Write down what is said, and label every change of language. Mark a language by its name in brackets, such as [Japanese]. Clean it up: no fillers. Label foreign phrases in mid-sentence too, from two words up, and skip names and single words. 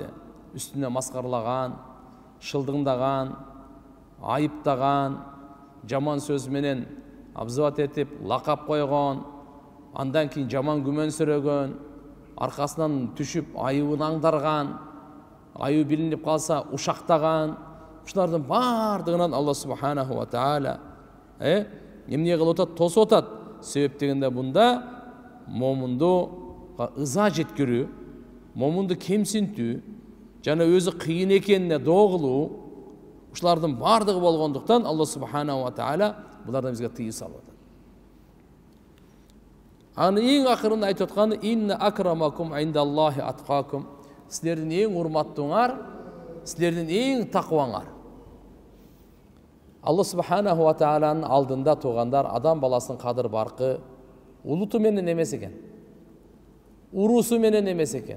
[Kyrgyz] Үстүнө маскарлаган, шылдыңдаган, айыптаган, жаман сөз менен абзыват этип, лакап койгон, андан кийин жаман күмөнсүрөгөн, аркасынан түшүп айыбын аңдарган, айыбы билинип калса ушактаган, ушулардын бардыгынан [Arabic] الله سبحانه وتعالى [Kyrgyz] эмне кылып атат? Тосуп атат. Себеп дегенде бунда момунду ыза жеткирүү, момунду кемсинтүү жана өзү кыйын экенине доо кылуу, ушулардын бардыгы болгондуктан [Arabic] الله سبحانه وتعالى [Kyrgyz] булардан бизге тыйым салып атат. Аны эң акырында айтып атканы [Arabic] إن أكرمكم عند الله أتقاكم. [Kyrgyz] Силердин эң урматтууңар, силердин эң такваңар. [Arabic] الله سبحانه وتعالى [Kyrgyz] алдында тугандар адам баласынын кадыр баркы улуту менен эмес экен. Урусу менен эмес экен.